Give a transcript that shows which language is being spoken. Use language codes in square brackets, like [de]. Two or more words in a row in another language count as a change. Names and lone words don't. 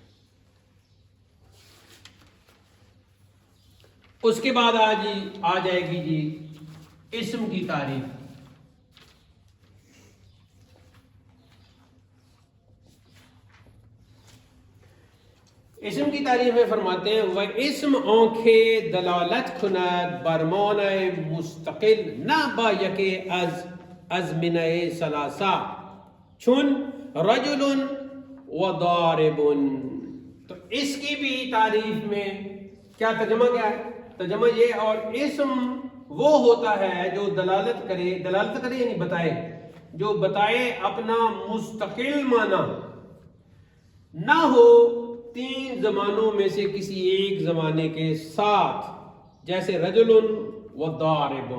[ur] اس کے بعد آ جائے گی جی اسم کی تعریف. اسم کی تعریف میں فرماتے ہیں وہ [fa] اسم آنکھیں دلالت کند برمانۂ مستقل نہ با یک ازمنہ ثلاثہ چون رجل و ضارب. [ur] تو اس کی بھی تعریف میں کیا ترجمہ کیا ہے؟ ترجمہ یہ، اور اسم وہ ہوتا ہے جو دلالت کرے یعنی بتائے، جو بتائے اپنا مستقل معنی نہ ہو 3 زمانوں میں سے کسی ایک زمانے کے ساتھ، جیسے رجل و ضارب.